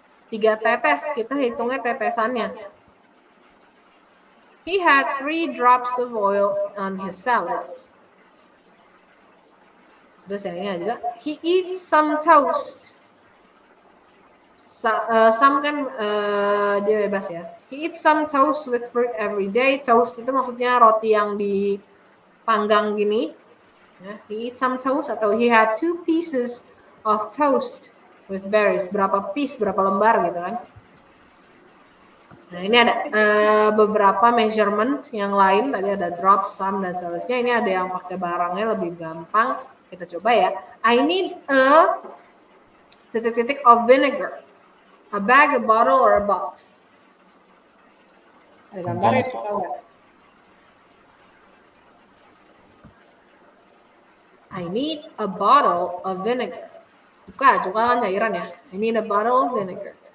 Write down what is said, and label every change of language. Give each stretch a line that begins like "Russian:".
Indonesian: 3 tetes, kita hitungnya tetesannya.
English: He had 3 drops of oil on his salad.
Indonesian: Terus yang ini juga,
English: he eats some toast.
Indonesian: Some kan dia bebas ya.
English: He eats some toast with fruit every day.
Indonesian: Toast itu maksudnya roti yang dipanggang gini.
English: Ya, he eats some toast, atau he had 2 pieces of toast with berries.
Indonesian: Berapa piece, berapa lembar gitu kan. Nah, ini ada beberapa measurement yang lain. Tadi ada drop, some, dan seterusnya. Ini ada yang pakai barangnya lebih gampang. Kita coba ya.
English: I need a titik-titik of vinegar. A bag, a bottle, or a box.
Indonesian: Ada gambarnya, tahu nggak?
English: I need a bottle of vinegar.
Indonesian: Cuka kan cairan ya.
English: I need a bottle of vinegar.